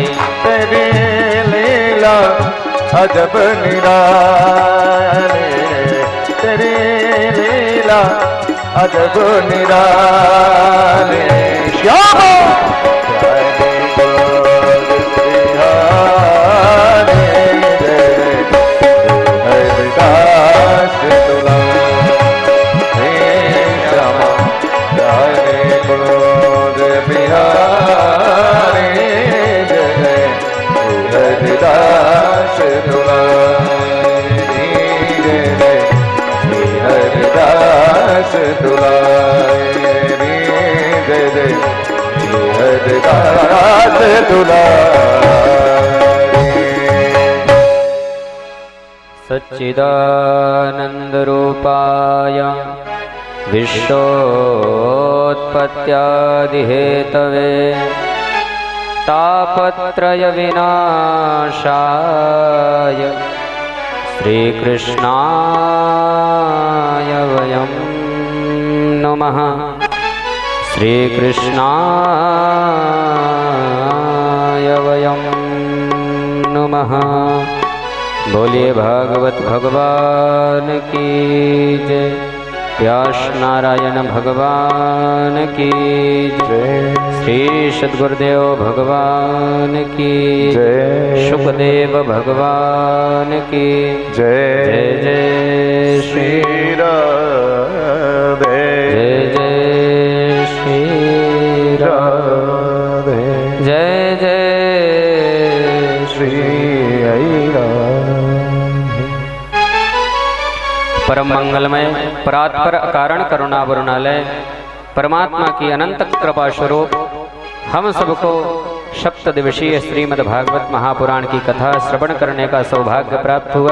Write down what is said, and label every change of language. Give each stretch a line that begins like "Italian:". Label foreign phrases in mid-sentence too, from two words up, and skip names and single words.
Hindi: तेरी लीला अजब निराली, तेरी लीला अजब निराली, श्यामा प्यारी कुंज बिहारी, जय हरिदास दुलारी, श्यामा प्यारी कुंज बिहारी, जय हरिदास दुलारी, जय हरिदास दुलारी, जय जय हरिदास दुलारी।
Sanskrit: सच्चिदानंद रूपाय विश्वोत्पत्त्यादिहेतवे तापत्रय विनाशाय श्रीकृष्णाय वयं नमः, श्रीकृष्णाय वयं नमः।
Hindi: बोलिए भागवत भगवान की जय, व्यास नारायण भगवान की जय, श्री सद्गुरुदेव भगवान की जय, सुखदेव भगवान की जय जय जय श्री श्री राधे, जय जय श्री राधे, जय जय श्री परम मंगलमय परात्पर अकारण करुणा वरुणालय परमात्मा की अनंत कृपा स्वरूप हम सबको सप्त दिवसीय श्रीमद् भागवत महापुराण की कथा श्रवण करने का सौभाग्य प्राप्त हुआ।